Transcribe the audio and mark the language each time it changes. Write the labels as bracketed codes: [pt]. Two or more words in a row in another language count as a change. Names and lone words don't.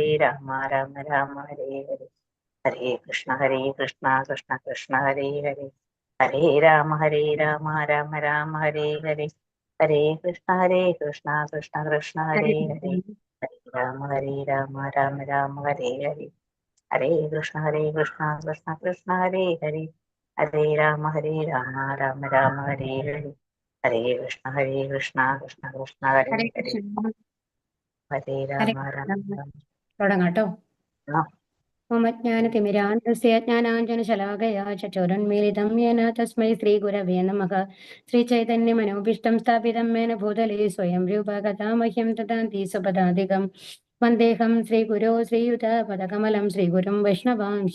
[sa] രാമ ഹരേ ഹരേ ഹരേ കൃഷ്ണ കൃഷ്ണ കൃഷ്ണ ഹരേ ഹരേ ഹരേ രാമ രാമ ഹരേ ഹരേ ഹരേ കൃഷ്ണ കൃഷ്ണ കൃഷ്ണ ഹരേ ഹരേ ഹരേ രാമ രാമ ഹരേ ഹരേ ഹരേ കൃഷ്ണ കൃഷ്ണ കൃഷ്ണ ഹരേ ഹരേ ഹരേ രാമ രാമ ഹരേ ഹരേ ഹരേ കൃഷ്ണ കൃഷ്ണ കൃഷ്ണ ഹരേ ഹരേ ഹരേ കൃഷ്ണ. ഹരേ ഹരേ രാമ [ml] കൃഷ്ണ. തുടങ്ങാട്ടോ. [sa] രാമ മമ ജ്ഞാനതിമിരാന്തസ്യ ജ്ഞാനാഞ്ജനശലാകയാ ചക്ഷുരുന്മീലിതം യേന തസ്മൈ ശ്രീഗുരവേ നമഃ. ശ്രീചൈതന്യമനോഭീഷ്ടം സ്ഥാപിതം യേന ഭൂതലേ സ്വയം രൂപ കഥാ മഹ്യം ദദാതി സ്വപദാധികം. വന്ദേഹം ശ്രീഗുരോ ശ്രീയുതപദകമലം ശ്രീഗുരും വൈഷ്ണവാംശ.